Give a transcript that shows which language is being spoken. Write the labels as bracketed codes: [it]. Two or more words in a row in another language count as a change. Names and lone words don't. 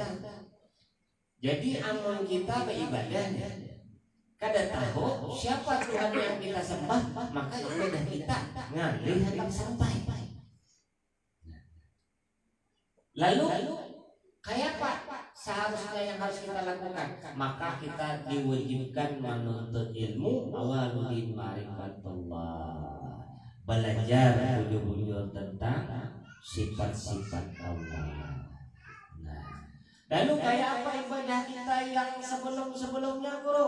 [id] Jadi amal kita beribadahnya. [bjn] Kada tahu siapa Tuhan yang kita sembah, maka ibadah kita ngalih hendak sampai. [id] Lalu kayak apa seharusnya yang harus kita lakukan? Maka kita diwajibkan menuntut ilmu [ar] أول الدين معرفة الله, [id] belajar bujur-bujur tentang sifat-sifat Allah. [bjn] Nah, lalu kayak apa ibadah kita yang sebelum-sebelumnya, Guru?